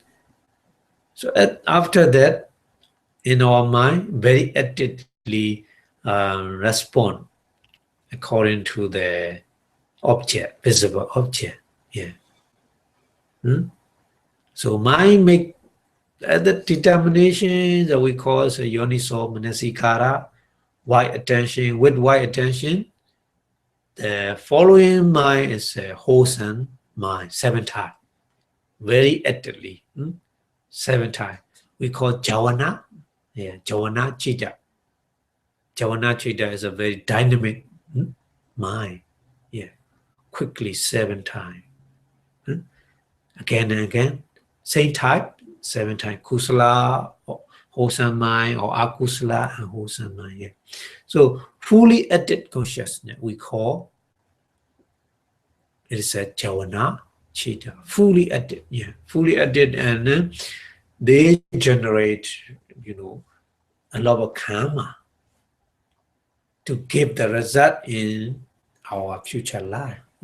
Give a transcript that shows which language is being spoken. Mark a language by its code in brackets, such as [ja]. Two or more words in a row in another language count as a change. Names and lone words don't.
[en] So after that, in our mind, very actively respond according to the object, visible object. Yeah. So mind make the determination that we call as a [pi] yoniso manasikara, [en] wide attention. With wide attention, the following mind is a wholesome mind, 7 times, very actively, 7 times. We call [pi] javana, javana chitta. Javana chitta [en] is a very dynamic mind, quickly 7 times. Again and again, same type, 7 times, kusala, wholesome mind, or akusala, and wholesome mind. So fully active consciousness, we call it is a [pi] javana chitta, [en] fully active, fully active, and they generate, a lot of kamma to give the result in our future life.